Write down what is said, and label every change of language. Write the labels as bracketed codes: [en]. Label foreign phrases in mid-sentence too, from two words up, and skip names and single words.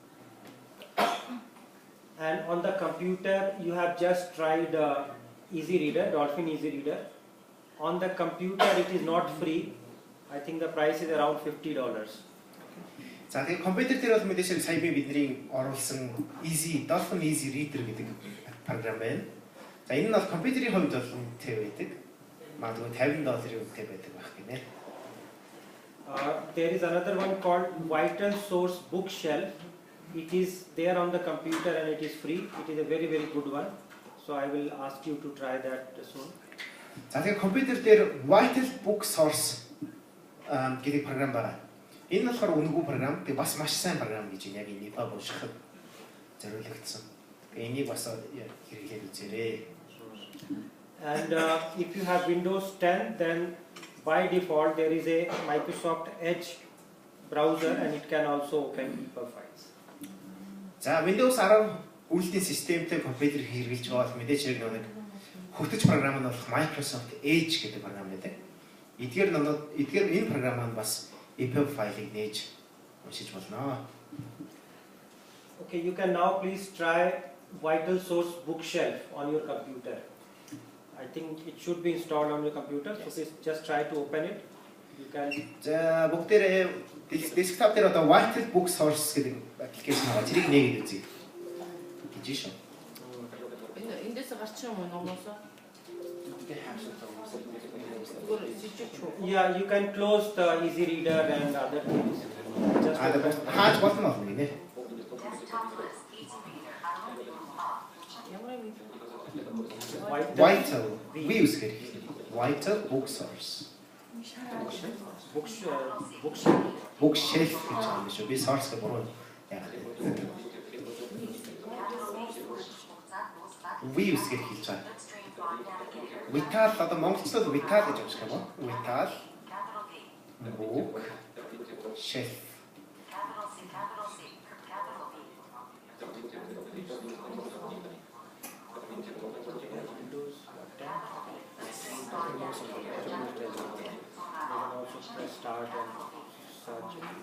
[en] And on the computer, you have just tried Easy Reader, Dolphin Easy Reader. On the computer, it is not free. I think the price is around $50. [mn] За тэгээ компьютер дээр бол мэдээж сая бидний оруулсан Dolphin Easy Reader гэдэг програм байна. За энэ нь бол компьютерийн хувьд бол үнэтэй байдаг. Магадгүй $50 үнэтэй байдаг байх гинэ. [en] There is another one called Vital Source Bookshelf. It is there on the computer and it is free. It is a very good one. So I will ask you to try that soon. [mn] За тэгээ компьютер дээр Vital Book Source гэдэг програм байна. Энэ нь болохоор үнэгүй програм. Тэгээ бас маш сайн програм гэж яг энэ EPUB уншихад зориулагдсан. Энийг бас хэрэглээд үзээрэй. [en] And if you have Windows 10, then by default there is a Microsoft Edge browser and it can also open EPUB files. [mn] За Windows 10 үйлдвэрийн системтэй компьютер хэрэглэж байгаа бол мэдээж яг нэг хөтөч програм нь болох Microsoft Edge гэдэг програм байдаг. Эдгээр энэ програм маань бас EPUB файлыг нээж уншиж болно. [en] Okay, you can now please try Vital Source Bookshelf on your computer. I think it should be installed on your computer. So please just try to open it. You can. [mn] За бүгдээрээ desktop дээр одоо Vital Book Source гэдэг аппликейшн байгаа. Тэрийг нээгээд үзье. Гэж шүү. Эндээс гарч юм уу номоосоо? [en] Yeah, you can close the Easy Reader and other things. Just [mn] Хааж болно уу гинэ? Vital views гэх. Vital Book Source. Bookshelf гэж юм шүү. Би source гэх буруу яагаад. Views гэх хэлж байгаа. Vital одоо монголчлол Vital гэж унших юм уу? [en] Vital book shelf. Start and search.